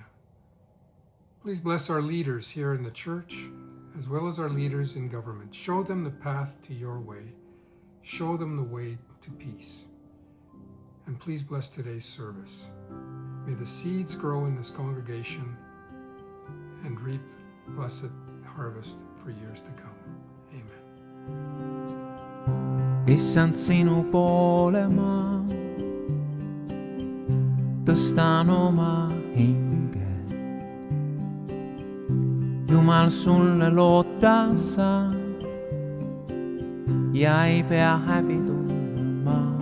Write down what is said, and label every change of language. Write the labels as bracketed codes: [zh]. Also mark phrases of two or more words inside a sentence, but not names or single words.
[en] Please bless our leaders here in the church, as well as our leaders in government. Show them the path to your way. Show them the way to peace. And please bless today's service. May the seeds grow in this congregation and reap blessed harvest for years to come. Amen. [et] Issand, sinu poole ma tõstan oma hinge. Jumal, sulle loota saan ja ei pea häbi tundma.